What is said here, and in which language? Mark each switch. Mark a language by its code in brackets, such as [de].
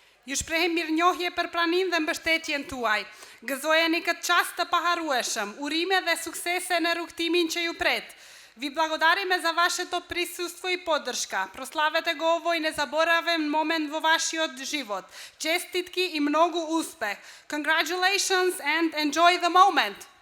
[sq] Ju shprehim mirënjohje për praninë dhe mbështetjen tuaj. Gëzojeni këtë çast të paharrueshëm, urime dhe suksese në rrugtimin që ju pret. [mk] Ви благодариме за вашето присуство и поддршка. Прославете го овој незаборавен момент во вашиот живот. Честитки и многу успех. [en] Congratulations and enjoy the moment.